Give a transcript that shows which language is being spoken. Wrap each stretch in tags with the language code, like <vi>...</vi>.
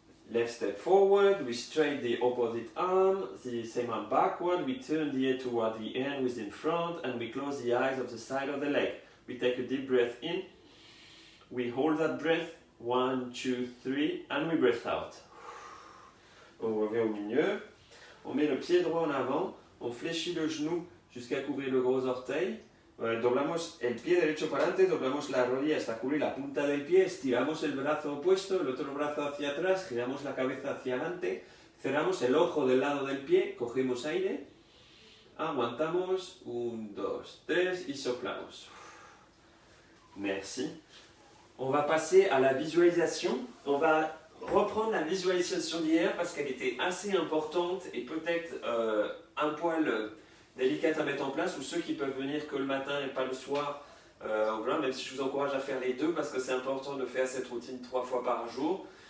<en>Left step forward, we straight the opposite arm, the same arm backward, we turn the head toward the hand with in front and we close the eyes of the side of the leg. We take a deep breath in, we hold that breath, 1, 2, 3 and we breath out.</en> <fr>On revient au milieu. On met le pied droit en avant, on fléchit le genou jusqu'à couvrir le gros orteil,</fr> <es>doblamos el pie derecho para adelante, doblamos la rodilla hasta cubrir la punta del pie, estiramos el brazo opuesto, el otro brazo hacia atrás, giramos la cabeza hacia adelante, Cerramos el ojo del lado del pie, cogemos aire, aguantamos, 1, 2, 3 y soplamos.</es> <fr>Merci. On va passer à la visualisation. On va reprendre la visualisation d'hier parce qu'elle était assez importante et peut-être un poil délicate à mettre en place, ou ceux qui peuvent venir que le matin et pas le soir, voilà, même si je vous encourage à faire les deux parce que c'est important de faire cette routine 3 fois par jour.</fr>